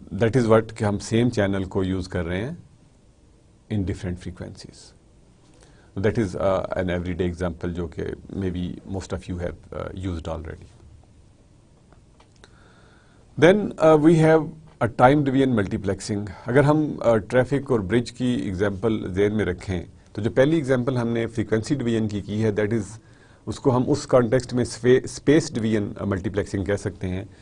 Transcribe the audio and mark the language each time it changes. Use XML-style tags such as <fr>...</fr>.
<en>that is what</en> <ur>کہ ہم same channel کو یوز کر رہے ہیں</ur> <en>In different frequencies. That is an everyday example</en> <ur>جو کہ</ur> <en>maybe most of you have used already. Then we have a time division multiplexing.</en> <ur>اگر ہم ٹریفک اور برج کی ایگزامپل ذہن میں رکھیں تو جو پہلی ایگزامپل ہم نے فریکوینسی ڈویژن کی ہے</ur> <en>that is,</en> <ur>اس کو ہم اس کانٹیکسٹ میں اسپیس ڈویژن ملٹی پلیکسنگ کہہ سکتے ہیں.</ur>